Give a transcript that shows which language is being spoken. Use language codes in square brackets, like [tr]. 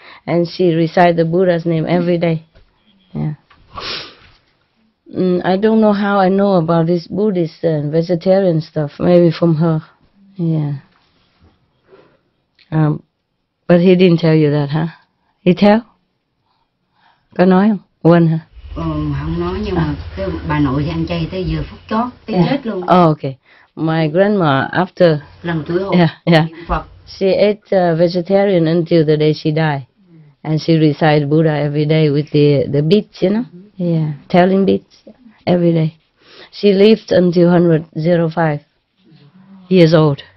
[en] And she recite the Buddha's name every day. Yeah. I don't know how I know about this Buddhist and vegetarian stuff. Maybe from her. Yeah. But he didn't tell you that, huh? He tell? [vi] Có nói không? Quên hả? Không nói, nhưng mà cái bà nội thì ăn chay tới giờ phút chót, tới chết luôn. [en] Oh, okay. My grandma, after [vi] lần tuổi hôn, [en] she ate vegetarian until the day she died, and she recited Buddha every day with the beads, you know. Yeah, telling beads every day. She lived until 105 years old.